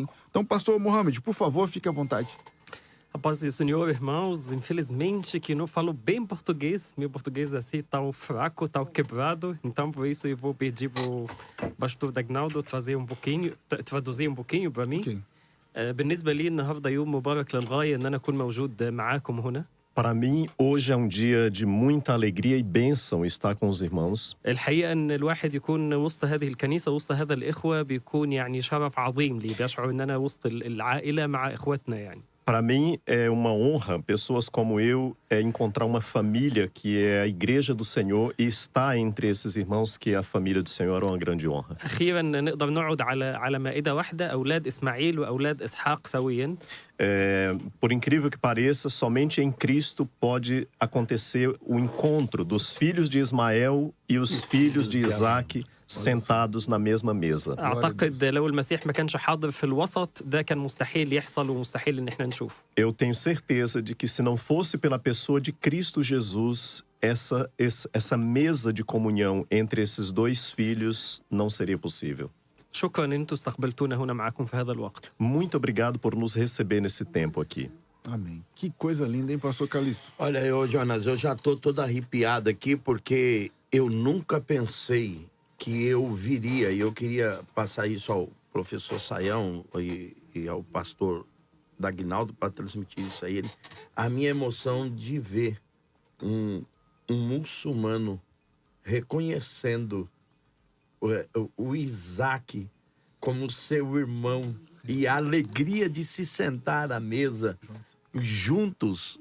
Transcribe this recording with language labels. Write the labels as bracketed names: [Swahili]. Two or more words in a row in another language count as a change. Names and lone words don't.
[Portuguese] Então, pastor Mohamed, por favor, fique à vontade. A paz do Senhor, irmãos. Infelizmente que não falo bem português. Meu português é assim tão fraco, tão quebrado. Então, por isso, eu vou pedir para o pastor Dagnaldo traduzir um pouquinho para mim. Ok. [Arabic] بالنسبة لي النهاردة يوم مبارك للغاية إن أنا أكون موجود معاكم هنا. [Portuguese] Para mim, hoje é um dia de muita alegria e bênção estar com os irmãos. [Arabic] الحقيقة إن الواحد يكون وسط هذه الكنيسة وسط هذا الإخوة بيكون يعني شرف عظيم لي. بيشعر إن أنا وسط العائلة مع إخواتنا يعني. [Portuguese] Para mim, é uma honra, pessoas como eu, encontrar uma família que é a Igreja do Senhor e estar entre esses irmãos que é a família do Senhor é uma grande honra. [Arabic] أخيرا نقدر نقعد على مائدة واحدة أولاد إسماعيل وأولاد إسحاق سويا. [Portuguese] Por incrível que pareça, somente em Cristo pode acontecer o encontro dos filhos de Ismael e os filhos de Isaac sentados na mesma mesa. [Arabic] أعتقد لو المسيح ما كانش حاضر في الوسط ده كان مستحيل يحصل ومستحيل إن إحنا نشوفه. [Portuguese] Eu tenho certeza de que se não fosse pela pessoa de Cristo Jesus, essa mesa de comunhão entre esses dois filhos não seria possível. [Arabic] شكرا إن أنتم استقبلتونا هنا معكم في هذا الوقت. [Portuguese] Muito obrigado por nos receber nesse tempo aqui. Amém. Que coisa linda, hein, pastor Calixto? Olha, Jonas, eu já tô todo arrepiado aqui porque eu nunca pensei que eu viria, e eu queria passar isso ao professor Saião e ao pastor Dagnaldo para transmitir isso a ele, a minha emoção de ver um muçulmano reconhecendo o Isaac como seu irmão e a alegria de se sentar à mesa juntos.